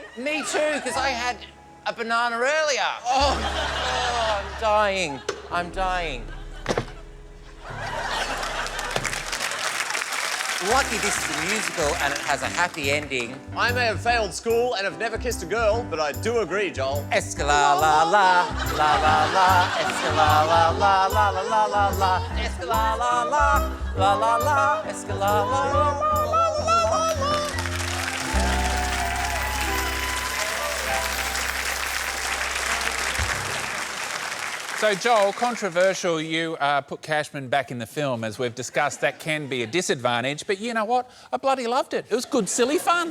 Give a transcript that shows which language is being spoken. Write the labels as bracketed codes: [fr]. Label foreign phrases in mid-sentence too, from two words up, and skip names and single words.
[en] Me too, because I had a banana earlier. Oh, I'm dying. I'm dying. lucky this is a musical and it has a happy ending. I may have failed school and have never kissed a girl, but I do agree, Joel. Escala la la la la la, escala la la la la la la la, escala la la la la la, escala la la la la la la. So, Joel, controversial, you put Cashman back in the film. As we've discussed, that can be a disadvantage, but you know what? I bloody loved it. It was good, silly fun.